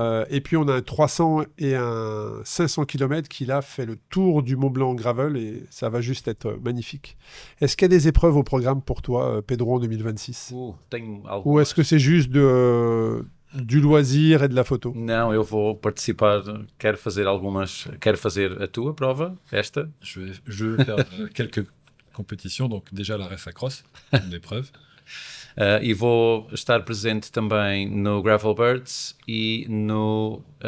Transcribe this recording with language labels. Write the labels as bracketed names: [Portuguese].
[French] Et puis, on a un 300 et un 500 km qui, là, fait le tour du Mont-Blanc en gravel, et ça va juste être magnifique. Est-ce qu'il y a des épreuves au programme pour toi, Pedro, en 2026 Ou est-ce que c'est juste du loisir et de la photo? [Portuguese] Não, eu vou participar, quero fazer a tua prova, esta. [French] Je vais faire quelques compétitions, donc déjà la Race Cross, une épreuve. [Portuguese] E vou estar presente também no Gravel Birds e no...